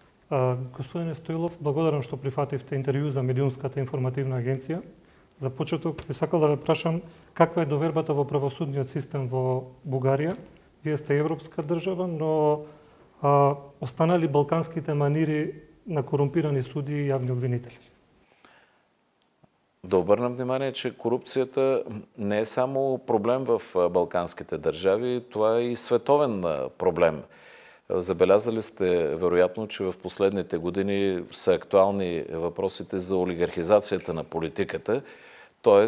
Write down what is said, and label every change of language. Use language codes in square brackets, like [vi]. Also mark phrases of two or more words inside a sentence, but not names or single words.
[mk] Господине Стоилов, благодарам што прифативте интервју за Медиумската информативна агенција. За почеток би сакал да ве прашам каква е довербата во правосудниот систем во Бугарија. Вие сте европска држава, но останали балканските манири на корумпирани суди и јавни обвинители? [bg] Да обърнем внимание, че корупцията не е само проблем в балканските държави, това е и световен проблем. Забелязали сте, вероятно, че в последните години са актуални въпросите за олигархизацията на политиката, т.е.